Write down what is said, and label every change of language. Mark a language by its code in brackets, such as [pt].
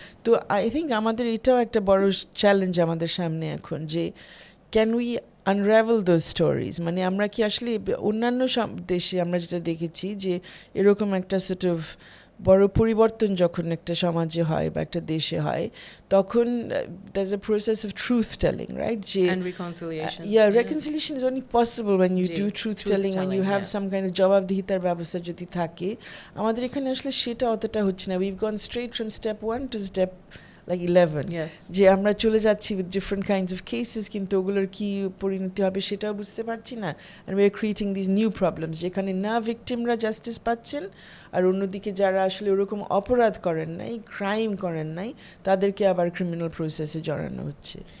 [bn] তো I think আমাদের এটাও একটা বড় চ্যালেঞ্জ আমাদের সামনে এখন, যে [en] Can we unravel those stories. [bn] মানে আমরা কি আসলে অন্যান্য দেশে আমরা যেটা দেখেছি যে এরকম একটা সোর্ট অফ বড় পরিবর্তন যখন একটা সমাজে হয় বা একটা দেশে হয়, তখন [en] there's a process of truth telling, right? [bn] যে [en] And reconciliation. reconciliation is only possible when you [bn] G, [en] do truth telling, when you have yeah. some kind of [bn] জবাবদিহিতার ব্যবস্থা যদি থাকে। আমাদের এখানে আসলে সেটা অতটা হচ্ছে না। [en] We've gone straight from step 1 to step like 11. Yes. [bn] যে আমরা চলে যাচ্ছি [en] with different kinds of cases, [bn] কিন্তু ওগুলোর কি পরিণতি হবে সেটাও বুঝতে পারছি না। [en] And we are creating these new problems, [bn] যেখানে না ভিকটিমরা জাস্টিস পাচ্ছেন, আর অন্যদিকে যারা আসলে ওরকম অপরাধ করেন নাই, ক্রাইম করেন নাই, তাদেরকে আবার ক্রিমিনাল প্রসেসে জড়ানো হচ্ছে।